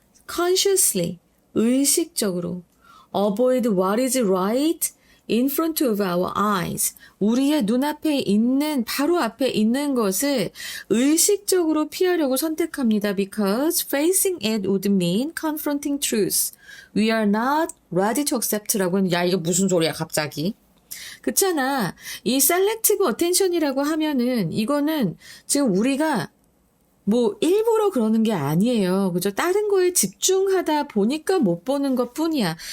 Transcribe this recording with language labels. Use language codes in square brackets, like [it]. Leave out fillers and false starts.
[en] consciously, [ko] 의식적으로. [en] avoid what is right in front of our eyes. [ko] 우리의 눈앞에 있는, 바로 앞에 있는 것을 의식적으로 피하려고 선택합니다. [en] Because facing it would mean confronting truth. We are not ready to accept [ko] 라고 하는, 이거 무슨 소리야, 갑자기. 그렇잖아. 이 [en] selective attention [ko] 이라고 하면은, 이거는 지금 우리가 뭐 일부러 그러는 게 아니에요. 그죠? 다른 거에 집중하다 보니까 못 보는 것뿐이야.